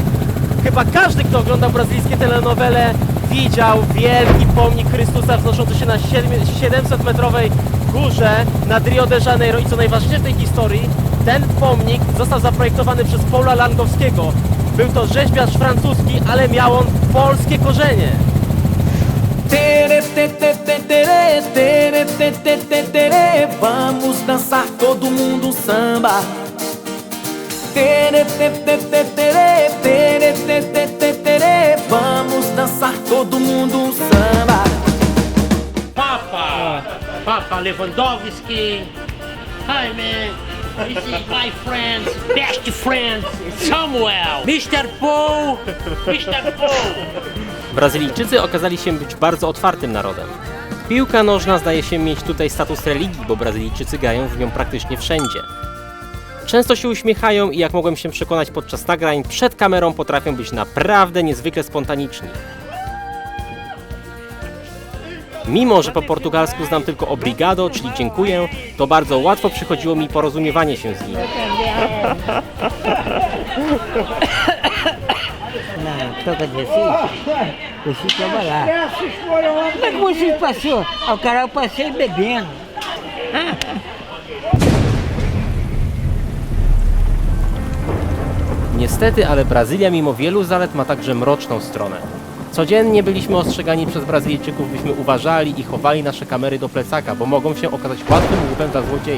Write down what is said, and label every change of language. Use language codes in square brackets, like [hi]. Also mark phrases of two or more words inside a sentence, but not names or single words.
[pl] Chyba każdy, kto oglądał brazylijskie telenowele, widział wielki pomnik Chrystusa wznoszący się na 700-metrowej górze nad Rio de Janeiro. I co najważniejsze w tej historii, ten pomnik został zaprojektowany przez Paula Langowskiego. Był to rzeźbiarz francuski, ale miał on polskie korzenie. [pt] Vamos dançar todo mundo samba. Vamos dançar todo mundo samba. Papa Lewandowski. [en] Hi man, this is my friend, best friend, Samuel. Mr. Paul. [pl] Brazylijczycy okazali się być bardzo otwartym narodem. Piłka nożna zdaje się mieć tutaj status religii, bo Brazylijczycy grają w nią praktycznie wszędzie. Często się uśmiechają i jak mogłem się przekonać podczas nagrań, przed kamerą potrafią być naprawdę niezwykle spontaniczni. Mimo że po portugalsku znam tylko obrigado, czyli dziękuję, to bardzo łatwo przychodziło mi porozumiewanie się z nimi. [pt] Não, toca de assim, eu fui trabalhar. Como é que você passou? O cara, eu passei bebendo. [pl] Niestety, ale Brazylia mimo wielu zalet ma także mroczną stronę. Codziennie byliśmy ostrzegani przez Brazylijczyków, byśmy uważali i chowali nasze kamery do plecaka, bo mogą się okazać łatwym łupem dla złodziei.